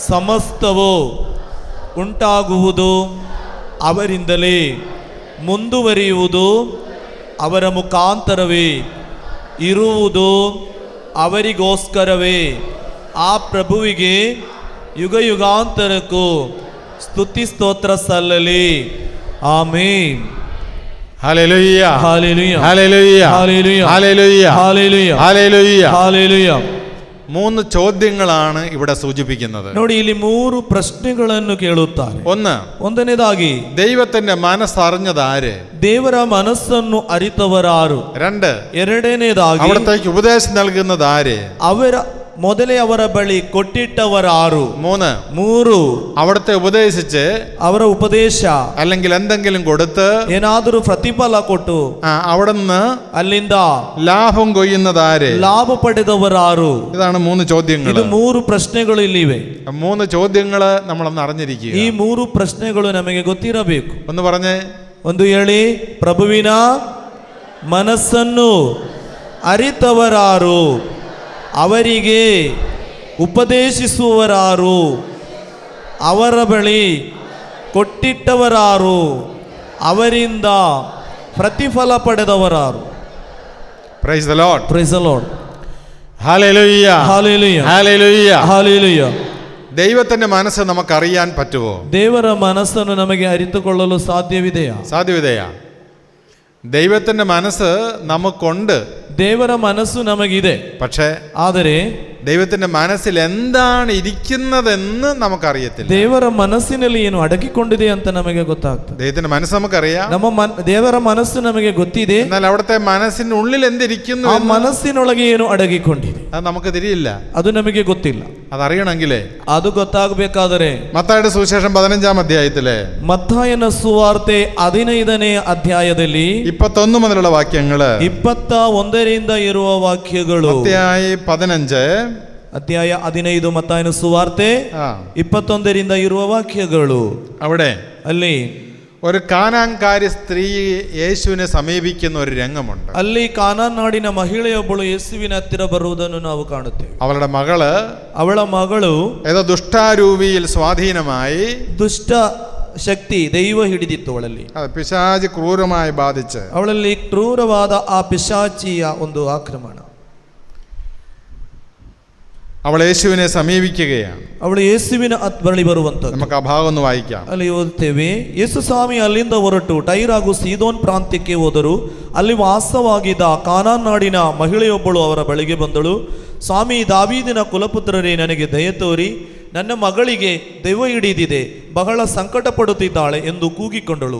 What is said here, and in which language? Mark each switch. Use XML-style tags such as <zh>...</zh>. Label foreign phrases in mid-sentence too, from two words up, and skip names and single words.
<kn>ಸಮಸ್ತವು ಉಂಟಾಗುವುದು ಅವರಿಂದಲೇ ಮುಂದುವರಿಯುವುದು, ಅವರ ಮುಖಾಂತರವೇ ಇರುವುದು, ಅವರಿಗೋಸ್ಕರವೇ. ಆ ಪ್ರಭುವಿಗೆ ಯುಗ ಯುಗಾಂತರಕ್ಕೂ ಸ್ತುತಿ ಸ್ತೋತ್ರ ಸಲ್ಲಲಿ. ಆಮೆನ್.</kn> <ml>ഹല്ലേലൂയ ഹല്ലേലൂയ ഹല്ലേലൂയ ഹല്ലേലൂയ ഹല്ലേലൂയ ഹല്ലേലൂയ ഹല്ലേലൂയ. ഹല്ലേലൂയ. 3 ചോദ്യങ്ങളാണ് ഇവിടെ സൂചിപ്പിക്കുന്നത്.</ml> <kn>ನೋಡಿ, ಇಲ್ಲಿ 3 ಪ್ರಶ್ನೆಗಳನ್ನು ಕೇಳುತ್ತಾರೆ. ಒಂದನೇದಾಗಿ,</kn> <ml>ദൈവത്തിന്റെ മനസ്സറിഞ്ഞത് ആര്?</ml> <kn>ದೇವರ ಮನಸ್ಸನ್ನು ಅರಿತವರಾರು.</kn> <ml>2,</ml> <kn>ಎರಡನೇದಾಗಿ,</kn> <ml>അവിടത്തേക്ക് ഉപദേശം നൽകുന്നത് ആര്?</ml> <kn>ಮೊದಲೇ ಅವರ ಬಳಿ ಕೊಟ್ಟಿಟ್ಟವರಾರು.</kn> <ml>3, അവിടുത്തെ ഉപദേശിച്ച്</ml> <kn>ಅವರ ಉಪದೇಶ</kn> <ml>അല്ലെങ്കിൽ എന്തെങ്കിലും കൊടുത്ത്</ml> <kn>ಏನಾದರೂ ಪ್ರತಿಫಲ ಕೊಟ್ಟು</kn> <ml>അവിടുന്ന്</ml> <kn>ಅಲ್ಲಿಂದ</kn> <ml>ലാഭം കൊയ്യുന്നത് ആര്?</ml> <kn>ಲಾಭ ಪಡೆದವರಾರು.</kn> <ml>ഇതാണ് 3 ചോദ്യങ്ങൾ.</ml> <kn>ಇದು 3 ಪ್ರಶ್ನೆಗಳು ಇಲ್ಲಿವೆ.</kn> <ml>3 ചോദ്യങ്ങൾ നമ്മളൊന്ന് അറിഞ്ഞിരിക്കുക.</ml> <kn>ಈ 3 ಪ್ರಶ್ನೆಗಳು ನಮಗೆ ಗೊತ್ತಿರಬೇಕು.</kn> <ml>ഒന്ന് പറഞ്ഞേ.</ml> <kn>ಒಂದು ಹೇಳಿ. ಪ್ರಭುವಿನ ಮನಸ್ಸನ್ನು ಅರಿತವರಾರು, ಅವರಿಗೆ ಉಪದೇಶಿಸುವವರಾರು, ಅವರ ಬಳಿ ಕೊಟ್ಟಿಟ್ಟವರಾರು, ಅವರಿಂದ ಪ್ರತಿಫಲ ಪಡೆದವರಾರು.</kn> <en>Praise the Lord. Praise the Lord.</en> <ml>ഹല്ലേലൂയ ഹല്ലേലൂയ ഹല്ലേലൂയ ഹല്ലേലൂയ. ദൈവത്തിന്റെ മനസ്സ് നമുക്കറിയാൻ പറ്റുമോ?</ml> <kn>ದೇವರ ಮನಸ್ಸನ್ನು ನಮಗೆ ಅರಿತುಕೊಳ್ಳಲು ಸಾಧ್ಯವಿದೆಯಾ?</kn> <ml>സാധ്യതയാ. ദൈവത്തിന്റെ മനസ്സ് നമുക്കുണ്ട്.</ml> <kn>ದೇವರ ಮನಸ್ಸು ನಮಗಿದೆ.</kn> <ml>പക്ഷേ</ml> <kn>ಆದರೆ</kn> <ml>ദൈവത്തിന്റെ മനസ്സിൽ എന്താണ് ഇരിക്കുന്നതെന്ന് നമുക്കറിയത്തില്ല.</ml> <kn>ದೇವರ ಮನಸ್ಸಿನಲ್ಲಿ ಏನು ಅಡಗಿಕೊಂಡಿದೆ ಅಂತ ನಮಗೆ ಗೊತ್ತಾಗ್ತದೆ.</kn> <ml>ദൈവത്തിന്റെ മനസ്സ് നമുക്കറിയാം.</ml> <kn>ದೇವರ ಮನಸ್ಸು ನಮಗೆ ಗೊತ್ತಿದೆ.</kn> <ml>എന്നാൽ അവിടുത്തെ മനസ്സിനുള്ളിൽ എന്തിരിക്കുന്നു,</ml> <kn>ಆ ಮನಸ್ಸಿನೊಳಗೆ ಏನು ಅಡಗಿಕೊಂಡಿದೆ,</kn> <ml>അത് നമുക്ക് തിരിയില്ല.</ml> <kn>ಅದು ನಮಗೆ ಗೊತ್ತಿಲ್ಲ.</kn> <ml>അതറിയണമെങ്കിലേ</ml> <kn>ಅದು ಗೊತ್ತಾಗಬೇಕಾದರೆ</kn> <ml>മത്തായിയുടെ സുവിശേഷം 15-ാം അധ്യായത്തിലെ</ml> <kn>ಮತ್ತಾಯನ ಸುವಾರ್ತೆ 15ನೇ ಅಧ್ಯಾಯದಲ್ಲಿ</kn> <ml>21 മുതലുള്ള വാക്യങ്ങള്,</ml> <kn>21ರಿಂದ ಇರುವ ವಾಕ್ಯಗಳು.</kn> <ml>മത്തായി 15</ml> <kn>ಅಧ್ಯಾಯ 15 ಮತ್ತಾಯನ ಸುವಾರ್ತೆ 21ರಿಂದ ಇರುವ ವಾಕ್ಯಗಳು.</kn> <ml>അവിടെ</ml> <kn>ಅಲ್ಲಿ</kn> <ml>ഒരു കാനാൻകാരി സ്ത്രീ യേശുവിനെ സമീപിക്കുന്ന ഒരു രംഗമുണ്ട്.</ml> <kn>ಅಲ್ಲಿ ಕಾನಾನ್ ನಾಡಿನ ಮಹಿಳೆಯೊಬ್ಬಳು ಯೇಸುವಿನ ಹತ್ತಿರ ಬರುವುದನ್ನು ನಾವು ಕಾಣುತ್ತೇವೆ. ಅವಳ ಮಗಳು</kn> <ml>ഏതോ ദുഷ്ടാരൂപിയിൽ സ്വാധീനമായി,</ml> <kn>ದುಷ್ಟ ಶಕ್ತಿ ದೈವ ಹಿಡಿದಿತ್ತು ಅವಳಲ್ಲಿ.</kn> <ml>പിശാച് ക്രൂരമായി ബാധിച്ച്</ml> <kn>ಅವಳಲ್ಲಿ ಕ್ರೂರವಾದ ಆ ಪಿಶಾಚಿಯ ಒಂದು ಆಕ್ರಮಣ.</kn> <ml>അവൾ യേശുവിനെ സമീപിക്കുകയാണ്.</ml> <kn>ಅವಳು ಯೇಸುವಿನ ಬಳಿ ಬರುವಂತದ್ದು.</kn> <ml>നമുക്ക് ആ ಭಾಗ ഒന്ന് വായിക്കാം.</ml> <kn>ಅಲ್ಲಿ ಓದುತ್ತೇವೆ. ಯೇಸು ಸ್ವಾಮಿ ಅಲ್ಲಿಂದ ಹೊರಟು ಟೈರ್ ಹಾಗೂ ಸೀದೋನ್ ಪ್ರಾಂತ್ಯಕ್ಕೆ ಹೋದರು. ಅಲ್ಲಿ ವಾಸವಾಗಿದ್ದ ಕಾನಾನ್ ನಾಡಿನ ಮಹಿಳೆಯೊಬ್ಬಳು ಅವರ ಬಳಿಗೆ ಬಂದಳು. ಸ್ವಾಮಿ, ದಾವೀದಿನ ಕುಲಪುತ್ರರೇ, ನನಗೆ ದಯೆ ತೋರಿ, ನನ್ನ ಮಗಳಿಗೆ ದೆವ್ವ ಹಿಡಿದಿದೆ, ಬಹಳ ಸಂಕಟ ಪಡುತ್ತಿದ್ದಾಳೆ ಎಂದು ಕೂಗಿಕೊಂಡಳು.</kn>